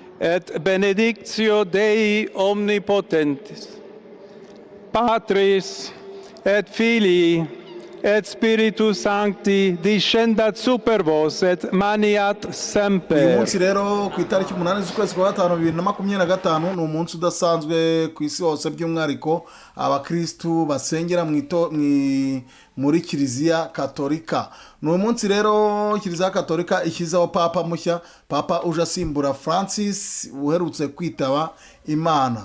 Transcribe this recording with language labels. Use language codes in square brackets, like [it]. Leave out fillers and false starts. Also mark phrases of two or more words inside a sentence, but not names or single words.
[la] et benedictio Dei omnipotentis, Patris et Filii et Spiritus Sancti discendat super vos et maniat [rw] uyu [la] semper. [rw] munsi rero ku itariki 8 z'ukwezi kwa gatanu 2025 ni umunsi udasanzwe ku isi hose, by'umwihariko abakristu basengera muri kiliziya katolika. ni umunsi rero kiliziya katolika ishyizeho papa mushya, papa uje asimbura Francis uherutse kwitaba Imana.